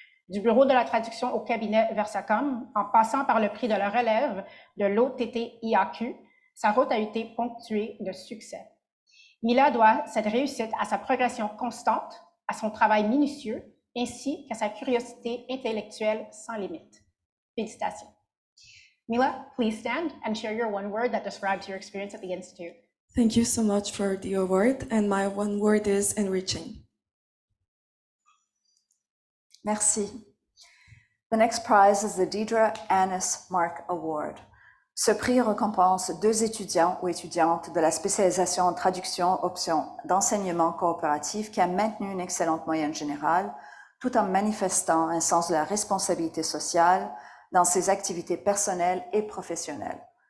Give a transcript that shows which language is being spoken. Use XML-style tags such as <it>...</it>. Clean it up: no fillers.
<fr>Du bureau de la traduction au cabinet Versacom, en passant par le prix de la relève de l'OTT-IAQ, sa route a été ponctuée de succès. Mila doit cette réussite à sa progression constante, à son travail minutieux, ainsi qu'à sa curiosité intellectuelle sans limite. Félicitations.</fr> <en>Mila, please stand and share your one word that describes your experience at the Institute. Thank you so much for the award, and my one word is enriching.</en> <fr>Merci.</fr> <en>The next prize is the Deidre Annis Mark Award.</en> <fr>Ce prix récompense 2 étudiants ou étudiantes de la spécialisation en traduction option d'enseignement coopératif qui a maintenu une excellente moyenne générale tout en manifestant un sens de la responsabilité sociale dans ses activités personnelles et professionnelles.</fr>